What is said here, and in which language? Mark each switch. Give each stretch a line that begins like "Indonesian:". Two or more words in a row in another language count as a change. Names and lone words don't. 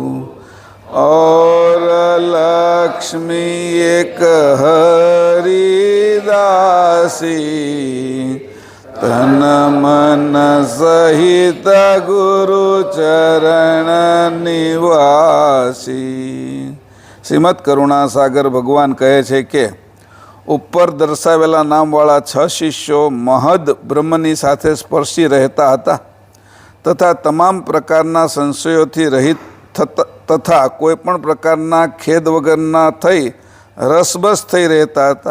Hindi: और लक्ष्मी एक हरिदासी तन मन सहित गुरु चरण निवासी।
Gujarati: શ્રીમદ કરુણાસાગર ભગવાન કહે છે કે ઉપર દર્શાવેલા નામવાળા 6 શિષ્યો મહદ બ્રહ્મની સાથે સ્પર્શી રહેતા હતા તથા તમામ પ્રકારના સંશયોથી રહિત તથા કોઈ પણ પ્રકારના ખેદ વગરના થઈ રસબસ થઈ રહેતા હતા.